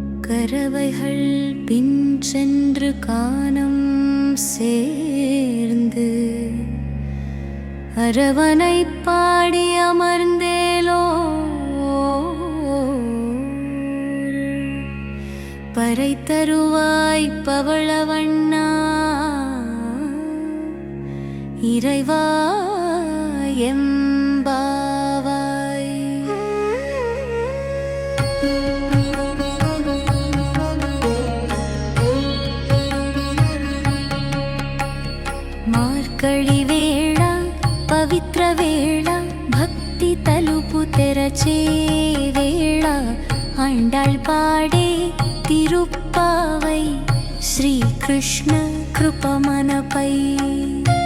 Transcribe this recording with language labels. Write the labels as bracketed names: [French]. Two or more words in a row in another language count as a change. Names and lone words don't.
[Tamil] கரவைகள் பின் சென்று கானம் சேர்ந்து அரவனை பாடி அமர்ந்தேலோ பறை தருவாய் பவளவண்ணா இறைவா எம்பாவாய். [Telugu] మార్కళి వేళ పవిత్ర వేళ భక్తి తలుపు తెరచే వేళ అండాళ్ పాడే తిరుప్పావై శ్రీకృష్ణ కృప మనపై.